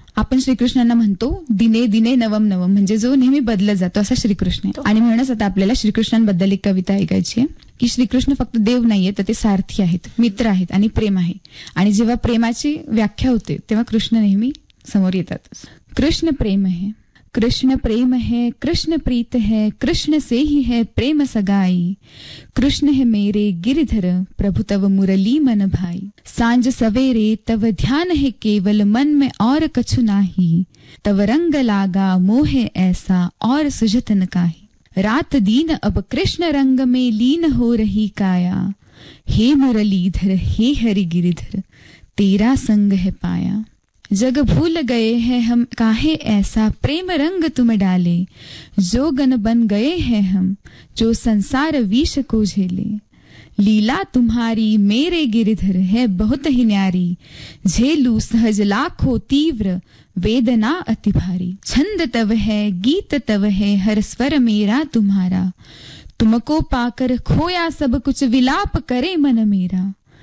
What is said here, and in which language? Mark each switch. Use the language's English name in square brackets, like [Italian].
[Marathi] आपण श्रीकृष्णांना म्हणतो दिने दिने नवम नवम, म्हणजे जो नेहमी बदलत जातो असा श्रीकृष्ण आहे. आणि म्हणूनच आता आपल्याला श्रीकृष्णांबद्दल एक कविता ऐकायची आहे की श्रीकृष्ण फक्त देव नाहीये तर ते सारथी आहेत, मित्र आहेत आणि प्रेम आहे. आणि जेव्हा प्रेमाची व्याख्या होते तेव्हा कृष्ण नेहमी समोर येतात. [Hindi] कृष्ण प्रेम है, कृष्ण प्रेम है, कृष्ण प्रीत है, कृष्ण से ही है प्रेम सगाई. कृष्ण है मेरे गिरिधर प्रभु तव मुरली मन भाई. सांझ सवेरे तव ध्यान है केवल मन में और कछु नाही. तव रंग लागा मोह ऐसा और सुजतन काही. रात दीन अब कृष्ण रंग में लीन हो रही काया. हे मुरलीधर हे हरि गिरिधर तेरा संग है पाया. जग भूल गए हैं हम काहे ऐसा प्रेम रंग तुम डाले. जो गन बन गए हैं हम जो संसार विष को झेले. लीला तुम्हारी मेरे गिरिधर है बहुत ही न्यारी. झेलू सहज लाखों तीव्र वेदना अति भारी. छंद तव है गीत तव है हर स्वर मेरा तुम्हारा. तुमको पाकर खोया सब कुछ विलाप करे मन मेरा.